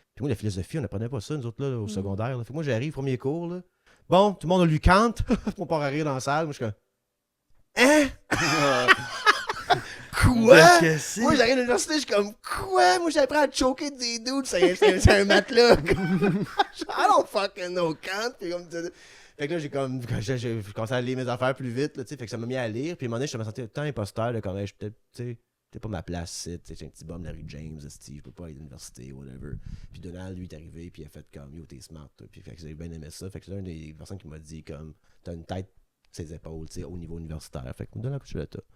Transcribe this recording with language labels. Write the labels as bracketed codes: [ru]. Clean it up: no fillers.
[fr] Puis moi, la philosophie, on n'apprenait pas ça, nous autres, là, au secondaire. Là. Fait que moi, j'arrive, premier cours, là. Bon, tout le monde a lu Kant. On part à rire dans la salle. Moi, je suis comme hein? Quoi? Moi, j'arrive à l'université, je suis comme quoi? Moi, j'apprends à choquer des dudes, c'est un matelas. [en] I don't fucking know Kant. [fr] Puis comme fait que là, j'ai commencé à lire mes affaires plus vite, là, fait que ça m'a mis à lire. Puis à un moment donné, je me sentais tant imposteur, là, comme, je suis peut-être, tu sais, c'est pas ma place, c'est un petit bum de la rue James, je peux pas aller à l'université, whatever. Puis Donald, lui, est arrivé, puis il a fait comme, yo, t'es smart, toi. Puis fait que j'ai bien aimé ça. Fait que c'est une des personnes qui m'a dit, comme, t'as une tête, ses épaules, tu sais, au niveau universitaire. Fait que Donald Cuccioletta.